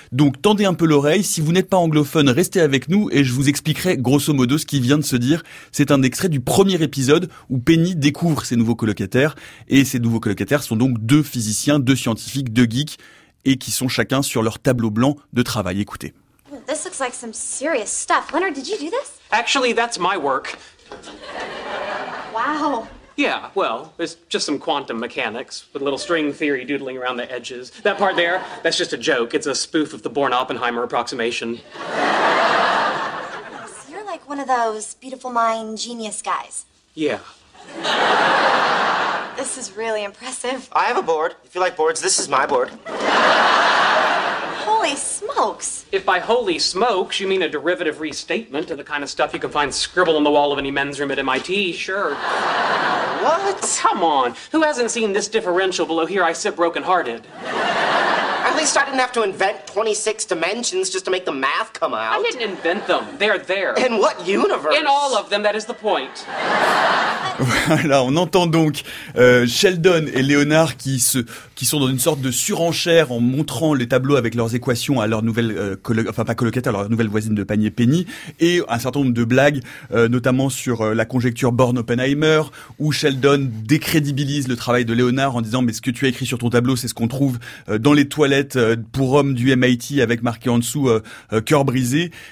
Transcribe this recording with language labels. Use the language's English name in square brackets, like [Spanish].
[French] Donc tendez un peu l'oreille, si vous n'êtes pas anglophone, restez avec nous et je vous expliquerai grosso modo ce qui vient de se dire. C'est un extrait du premier épisode où Penny découvre ses nouveaux colocataires, et ces nouveaux colocataires sont donc deux physiciens, deux scientifiques, deux geeks, et qui sont chacun sur leur tableau blanc de travail. Écoutez. [English] This looks like some serious stuff. Leonard, did you do this? Actually, that's my work. Wow. Yeah, well, it's just some quantum mechanics with a little string theory doodling around the edges. That part there, that's just a joke. It's a spoof of the Born-Oppenheimer approximation. So you're like one of those beautiful mind genius guys. Yeah. This is really impressive. I have a board. If you like boards, this is my board. Holy smokes! If by holy smokes you mean a derivative restatement of the kind of stuff you can find scribbled on the wall of any men's room at MIT, sure. What? Come on, who hasn't seen this differential below here? I sit brokenhearted. At least I didn't have to invent 26 dimensions just to make the math come out. I didn't invent them, they're there. In what universe? In all of them, that is the point. [French] Voilà, on entend donc Sheldon et Leonard qui sont dans une sorte de surenchère en montrant les tableaux avec leurs équations à leur nouvelle colocataire, leur nouvelle voisine de panier Penny, et un certain nombre de blagues, notamment sur la conjecture Born-Oppenheimer, où Sheldon décrédibilise le travail de Leonard en disant « mais ce que tu as écrit sur ton tableau, c'est ce qu'on trouve dans les toilettes pour hommes du MIT avec marqué en dessous « cœur brisé ».